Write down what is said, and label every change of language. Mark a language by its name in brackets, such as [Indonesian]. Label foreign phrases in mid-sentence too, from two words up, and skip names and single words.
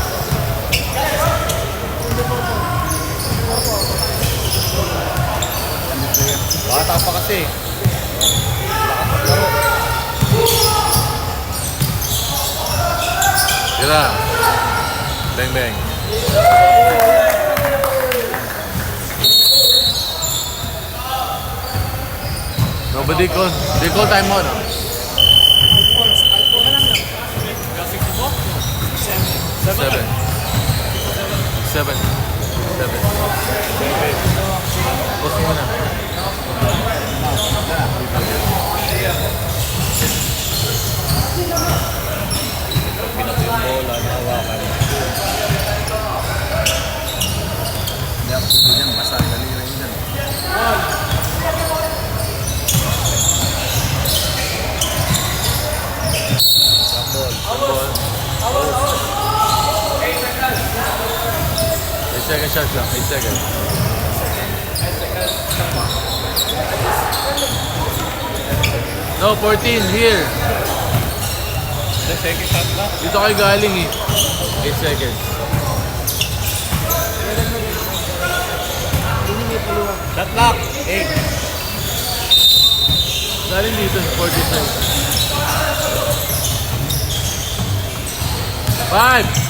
[Filipino] Bata pa kasi. Tira. [English] Bang bang. Nobody call. They call time out. No? Seven. [Filipino] Seven. Post mo na. Pinato yung bola, nahawakan. Hindi ako pwede dyan, basta daliri dyan. [English] Eight second shot lang. 8 seconds. No, 14 here. The second shot na. [Filipino] Dito kayo galing eh. 8 seconds. [English] Shot lock. 8. [Filipino] Galing dito, 47. 5.